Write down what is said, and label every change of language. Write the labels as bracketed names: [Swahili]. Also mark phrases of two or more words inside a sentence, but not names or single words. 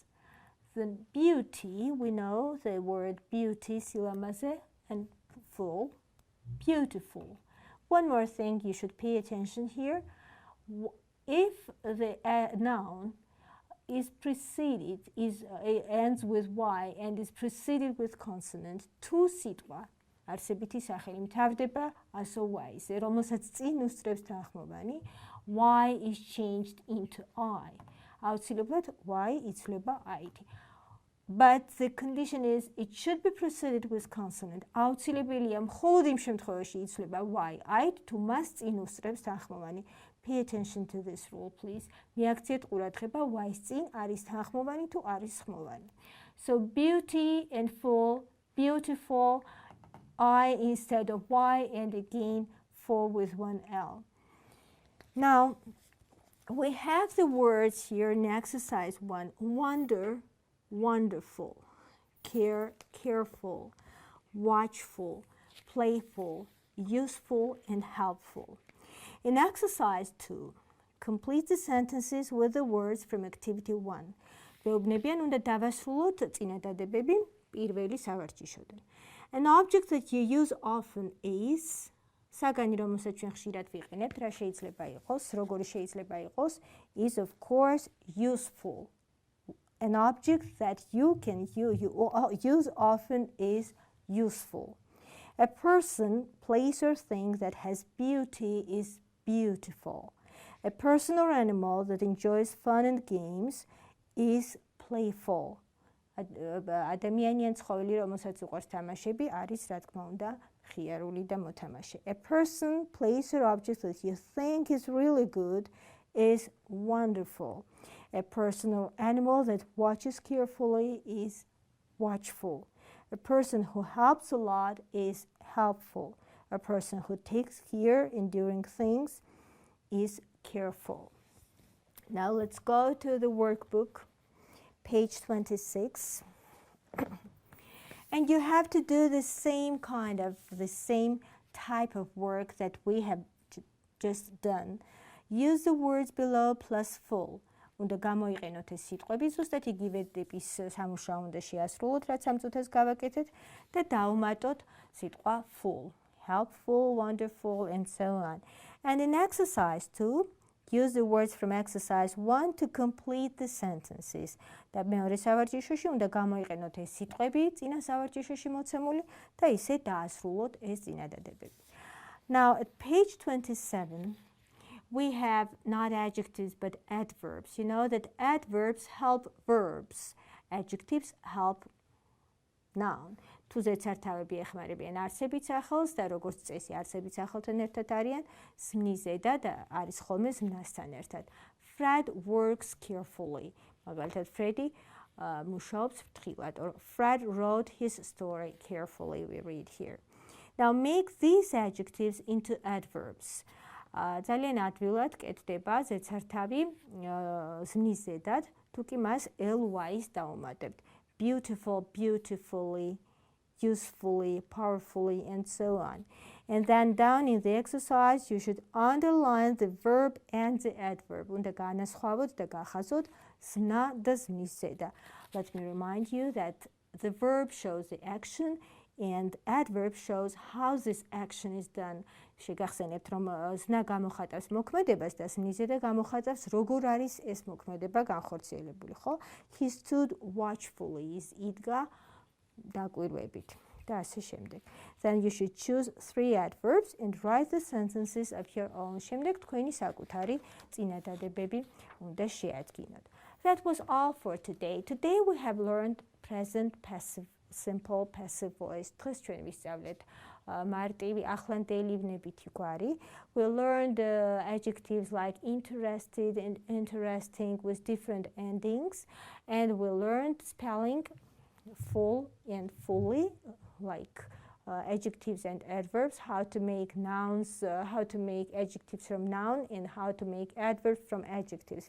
[English] The beauty, we know the word beauty, silamaze, and full, beautiful. One more thing you should pay attention here. If the noun is preceded, ends with y and is preceded with consonant, [Georgian] თუ სიტყვა არსებითი სახელი მთავრდება ასო y-ზე, რომელსაც წინ უსწრებს თანხმოვანი, [English] y is changed into I. [Georgian] აუცილებლად y იცვლება I-ით. [English] But the condition is it should be preceded with consonant. [Georgian] აუცილებელია მხოლოდ იმ შემთხვევაში იცვლება y I-ით, თუ მას წინ უსწრებს თანხმოვანი. [English] Pay attention to this rule, please. [Georgian] მიაქციეთ ყურადღება y-ს წინ არის თანხმოვანი თუ არის ხმოვანი. [English] So beauty and full, beautiful, I instead of y, and again full with one L. Now we have the words here in exercise 1. Wonder, wonderful, care, careful, watchful, playful, useful, and helpful. In exercise 2, complete the sentences with the words from activity 1. [Georgian] Მეუბნებიან უნდა დავასრულოთ წინადადებები პირველი სავარჯიშოდან. [English] An object that you use often is [Georgian] საგანი, რომელსაც ჩვენ ხშირად ვიყენებთ, რა შეიძლება იყოს, როგორი შეიძლება იყოს, [English] is of course useful. An object that you can use often is useful. A person, place, or thing that has beauty is beautiful. A person or animal that enjoys fun and games is playful. [Georgian] ადამიანი ან ცხოველი, რომელსაც უყვარს თამაშები, არის რა თქმა უნდა ხიარული და მოთამაშე. [English] A person, place, or object that you think is really good is wonderful. A person or animal that watches carefully is watchful. A person who helps a lot is helpful. A person who takes care in doing things is careful. Now let's go to the workbook, page 26. And you have to do the same type of work that we have just done. Use the words below plus full. [Georgian] უნდა გამოიყენოთ ეს სიტყვები, ზუსტად იგივე ტიპის სამუშაო უნდა შეასრულოთ, რაც ამ წუთას გავაკეთეთ და დავუმატოთ სიტყვა [English] full, helpful, wonderful, and so on. And in exercise 2, use the words from exercise 1 to complete the sentences. [Georgian] და მეორე სავარჯიშოში უნდა გამოიყენოთ ეს სიტყვები წინა სავარჯიშოში მოცემული და ისე დაასრულოთ ეს წინადადებები. [English] Now at page 27, we have not adjectives but adverbs. You know that adverbs help verbs. Adjectives help noun. [Georgian] თუ ზედსართავები ეხმარებიან არსებით სახელს და როგორც წესი არსებით სახელთან ერთად არიან, ზმნის ზედა და არის ხოლმე ზმნასთან ერთად. [English] Fred works carefully. [Georgian] მაგალითად, Freddie მუშაობს ფრთხილად. [English] Or Fred wrote his story carefully, we read here. Now make these adjectives into adverbs. [Georgian] ძალიან ადვილად კეთდება ზედსართავი ზმნის ზედად, თუ კი მას ly-ს დაუმატებთ. [English] Beautiful, beautifully, usefully, powerfully, and so on. And then down in the exercise, you should underline the verb and the adverb. [Georgian] უნდა განასხვავოთ და გახაზოთ ზმნა და ზმნის ზედა. [English] Let me remind you that the verb shows the action and adverb shows how this action is done. [Georgian] შეგახსენებთ, რომ ზნა გამოხატავს მოქმედებას და ზმნის ზედა გამოხატავს როგორ არის ეს მოქმედება განხორციელებული, ხო? [English] He stood watchfully, [Georgian] ის იდგა დაკვირვებით და ასე შემდეგ. [English] Then you should choose 3 adverbs and write the sentences of your own. [Georgian] შემდეგ თქვენი საკუთარი წინადადებები უნდა შეადგინოთ. [English] That was all for today. Today we have learned present passive, simple passive voice. [Georgian] დღეს ჩვენ ვისწავლეთ მარტივი ახლანდელი ვნებითი გვარი. [English] We learned adjectives like interested and interesting with different endings, and we learned spelling full and fully, like adjectives and adverbs, how to make nouns, how to make adjectives from noun, and how to make adverbs from adjectives.